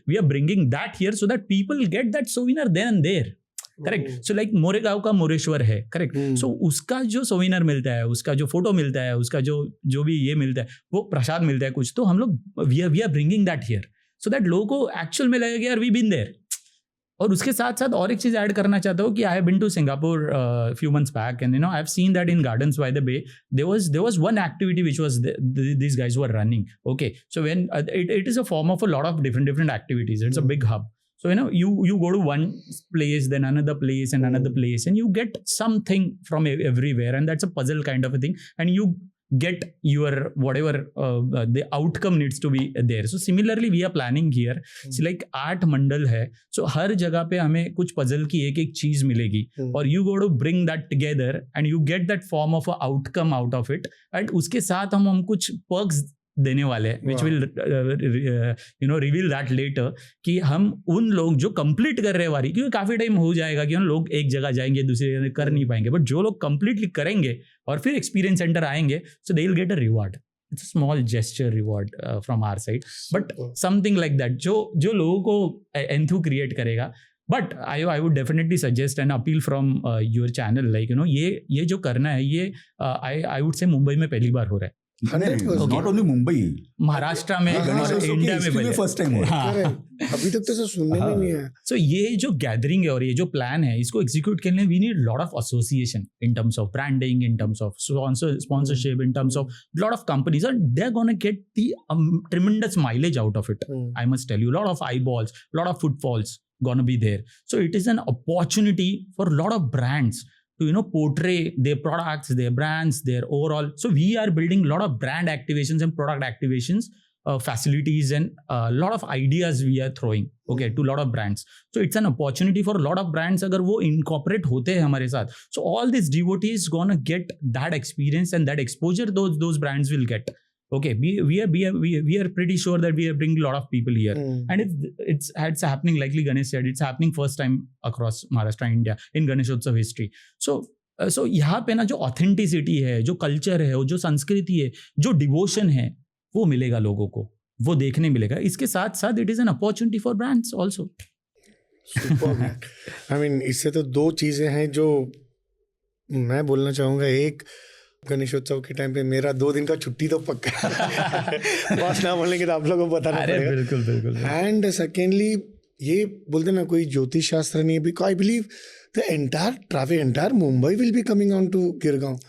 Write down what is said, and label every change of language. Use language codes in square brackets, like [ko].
[en] We are bringing that here so that people get that souvenir then and there. Correct. [hi] So like Moregaon का मोरेश्वर है, correct. सो उसका जो souvenir मिलता है, उसका जो फोटो मिलता है, उसका जो भी ये मिलता है, वो प्रसाद मिलता है कुछ, तो हम लोग [en] we are bringing that here so that [hi] लोगों को एक्चुअल में लगेगा यार [en] We been there. [hi] और उसके साथ साथ और एक चीज ऐड करना चाहता हूँ कि [en] I have been to Singapore few months back, and I have seen that in Gardens by the Bay there was one activity which was these guys were running. Okay, so when it is a form of a lot of different activities. It's a big hub. So you go to one place, then another place, and another place, and you get something from everywhere, and that's a puzzle kind of a thing, and you get your whatever the outcome needs to be there. So similarly we are planning here. [hi] So like 8 मंडल है, so हर जगह पे हमें कुछ puzzle की एक चीज मिलेगी, और [en] you go to bring that together and you get that form of a outcome out of it, [hi] and उसके साथ हम कुछ perks देने वाले हैं [en] which will reveal that later, [hi] कि हम उन लोग जो कंप्लीट कर रहे हैं वारी, क्योंकि काफी टाइम हो जाएगा कि लोग एक जगह जाएंगे दूसरी जगह कर नहीं पाएंगे, बट जो लोग कंप्लीटली करेंगे और फिर एक्सपीरियंस सेंटर आएंगे, [en] So they will get a reward. it's a small gesture reward from our side, but Super. something like that [hi] जो लोगों को [en] enthuse create करेगा. But I would definitely suggest an appeal from your channel, like [hi] ये जो करना है ये [en] I would say [hi] Mumbai में पहली बार हो रहा है, [en] 100%. Not only Mumbai, [hi] महाराष्ट्र में हाँ, और इंडिया में पहले फर्स्ट टाइम हो रहा है. [en] Correct. [hi] अभी तक तो ऐसा सुनने में नहीं आया. सो ये जो गैदरिंग है और ये जो प्लान है इसको [en] Execute करने we need lot of association in terms of branding, in terms of sponsorship, in terms of lot of companies और they are gonna get the tremendous mileage out of it. I must tell you, lot of eyeballs, lot of footfalls gonna be there. So it is an opportunity for a lot of brands to portray their products, their brands, their overall. So we are building a lot of brand activations and product activations facilities and a lot of ideas we are throwing to a lot of brands. So it's an opportunity for a lot of brands [hi] अगर वो incorporate होते हैं हमारे साथ. [en] So all these devotees gonna get that experience and that exposure those brands will get. Okay, we are pretty sure that we are bringing a lot of people here, and it's happening, likely Ganesh said, it's happening first time across Maharashtra, India in Ganeshotsav history. [hi] So यहाँ पे ना जो authenticity है, जो culture है, जो संस्कृति है, जो devotion है, वो मिलेगा लोगों को, वो देखने मिलेगा. इसके साथ साथ [en] it is an opportunity for brands also. Superb. [hi] I mean, इससे तो दो चीजें हैं जो मैं बोलना चाहूँगा. एक, गणेशोत्सव के टाइम पे मेरा 2 दिन का छुट्टी तो पक्का बॉस ना बोलने के तो आप लोगों को बताना पड़ेगा. बिल्कुल. [en] and secondly [hi] ये बोलते ना कोई ज्योतिष शास्त्र नहीं है, [en] Because I believe the entire traffic, entire Mumbai will be coming on to Girgaon.